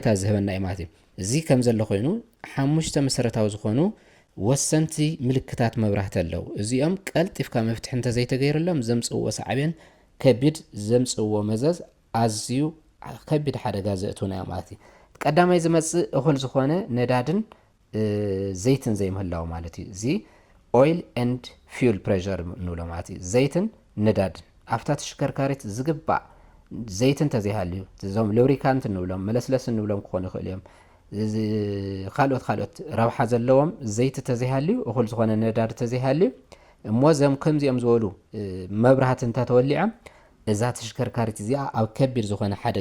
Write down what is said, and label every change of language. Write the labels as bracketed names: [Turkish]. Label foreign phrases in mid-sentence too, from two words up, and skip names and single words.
[Tigrinya] ዝህበና እዩ ማለት እዩ እዚ ከም ዘሎ ኮይኑ 5 መሰረታዊ ዝኾኑ ወሰንቲ ምልክታት መብራህቲ ኣለው እዚኦም ቀልጢፍካ መፍትሒ እንተዘይተገይረሎም ዘምጽእዎ ሰዓብን ከቢድ ዘምጽእዎ መዘዝ ኣዝዩ ከቢድ ሓደጋ ዘእቱና እዩ ማለት እዩ ቀዳማይ ዝመጽእ እኹል ዝኾነ ነዳድን ዘይትን ዘይምህላው ማለት እዩ እዚ [English] oil and fuel pressure [Tigrinya] ንብሎ ማለት እዩ ዘይትን ነዳድን ኣብታ ተሽከርካሪት ዝግባእ ዘይትን ተዘይሃልዩ እዞም ሉብሪካንት ንብሎም መለስለስ ንብሎም ክኾኑ ይኽእሉ እዮም ካልኦት ረብሓ ዘለዎም ዘይቲ ተዘይሃልዩ እኹል ዝኾነ ነዳድ ተዘይሃልዩ እሞ ዘም ከምዚኦም ዝበሉ መብራህቲ እንተተወሊዖም እዛ ተሽከርካሪት እዚኣ ኣብ ከቢድ ዝኾነ ሓደጋ